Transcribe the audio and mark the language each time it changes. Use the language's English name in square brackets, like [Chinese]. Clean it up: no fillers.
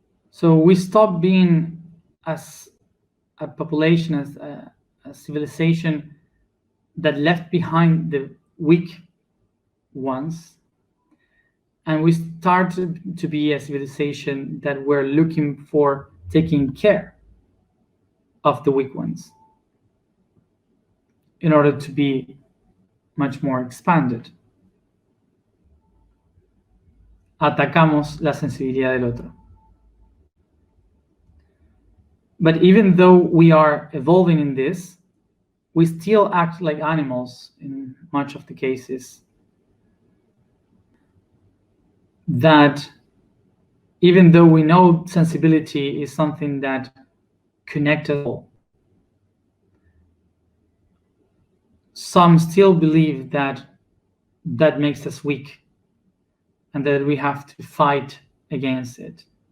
[English] So we stop being, as a population, as a civilization that left behind the weak ones, and we start to be a civilization that we're looking for taking care of the weak ones in order to be much more expanded. [Spanish] Atacamos la sensibilidad del otro. [English] But even though we are evolving in this, we still act like animals in much of the cases. That even though we know sensibility is something that connects us all, some still believe that that makes us weak and that we have to fight against it.